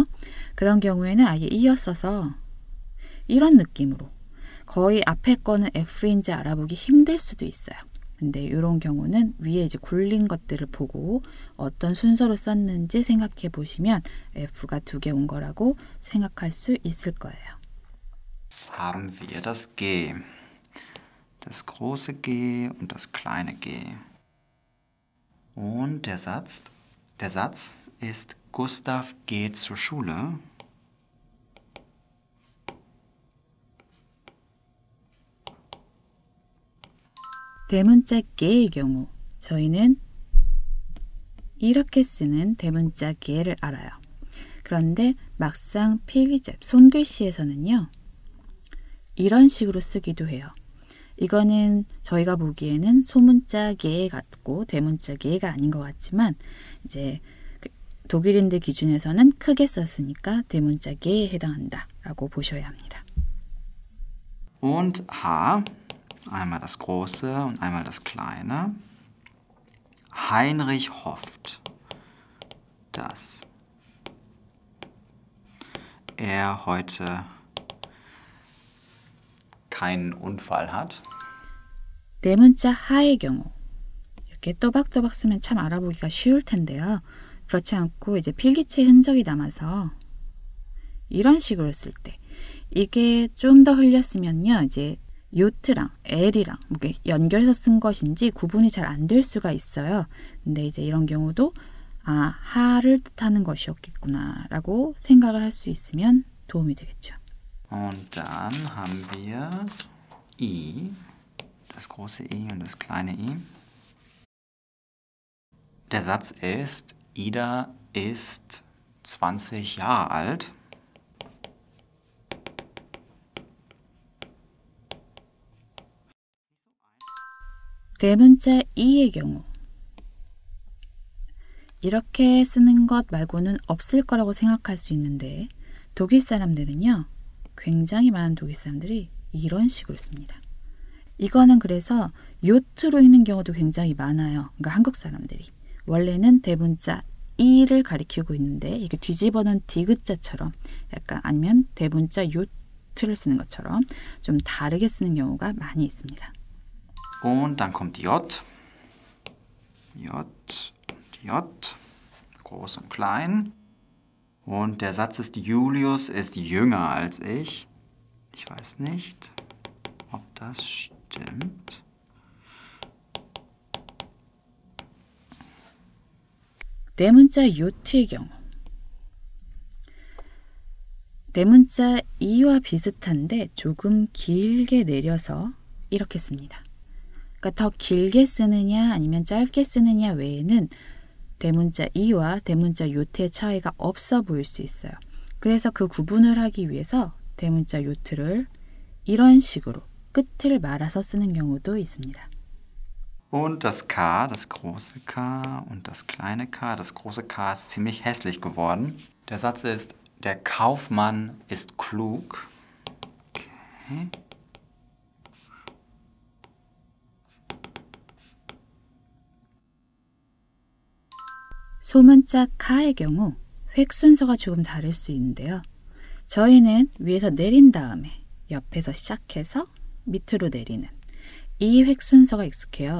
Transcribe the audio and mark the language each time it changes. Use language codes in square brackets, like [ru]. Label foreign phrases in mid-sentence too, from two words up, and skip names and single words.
[ko] 그런 경우에는 아예 이어서서 이런 느낌으로 거의 앞에 거는 F인지 알아보기 힘들 수도 있어요. 근데 이런 경우는 위에 이제 굴린 것들을 보고 어떤 순서로 썼는지 생각해 보시면 F가 2개 온 거라고 생각할 수 있을 거예요. [de] Haben wir das G. Das große G und das kleine G. Und der Satz ist Gustav geht zur Schule. [ko] 대문자 개의 경우 저희는 이렇게 쓰는 대문자 개를 알아요. 그런데 막상 필기체, 손글씨에서는요. 이런 식으로 쓰기도 해요. 이거는 저희가 보기에는 소문자 개 같고 대문자 개가 아닌 것 같지만 이제 독일인들 기준에서는 크게 썼으니까 대문자 개에 해당한다라고 보셔야 합니다. [de] Und H, einmal das große und einmal das kleine. Heinrich hofft, dass er heute keinen Unfall hat. [ko] 대문자 하의 경우 이렇게 또박또박 쓰면 참 알아보기가 쉬울 텐데요. 그렇지 않고 이제 필기체 흔적이 남아서 이런 식으로 쓸 때 이게 좀 더 흘렸으면요. 이제 요트랑 L이랑 연결해서 쓴 것인지 구분이 잘 안 될 수가 있어요. 근데 이제 이런 경우도 하를 뜻하는 것이었겠구나 라고 생각을 할 수 있으면 도움이 되겠죠. [de] Und dann haben wir I, das große I und das kleine I. Der Satz ist, Ida ist 20 Jahre alt. [ko] 대문자 E의 경우 이렇게 쓰는 것 말고는 없을 거라고 생각할 수 있는데 독일 사람들은요. 굉장히 많은 독일 사람들이 이런 식으로 씁니다. 이거는 그래서 요트로 읽는 경우도 굉장히 많아요. 그러니까 한국 사람들이. 원래는 대문자 E를 가리키고 있는데 이게 뒤집어 놓은 디귿자처럼 약간 아니면 대문자 요트를 쓰는 것처럼 좀 다르게 쓰는 경우가 많이 있습니다. [de] Und dann kommt J. J, groß und klein. Und der Satz ist, Julius ist jünger als ich. Ich weiß nicht, ob das stimmt. [ko] 대문자 요트의 경우 대문자 E와 비슷한데 조금 길게 내려서 이렇게 씁니다. 그러니까 더 길게 쓰느냐 아니면 짧게 쓰느냐 외에는 대문자 E와 대문자 요트의 차이가 없어 보일 수 있어요. 그래서 그 구분을 하기 위해서 대문자 요트를 이런 식으로 끝을 말아서 쓰는 경우도 있습니다. [de] Und das K, das große K und das kleine K. Das große K ist ziemlich hässlich geworden. Der Satz ist, der Kaufmann ist klug. Okay. [ko] 소문자 카의 경우 획 순서가 조금 다를 수 있는데요. 저희는 위에서 내린 다음에 옆에서 시작해서 밑으로 내리는 이 획 순서가 익숙해요.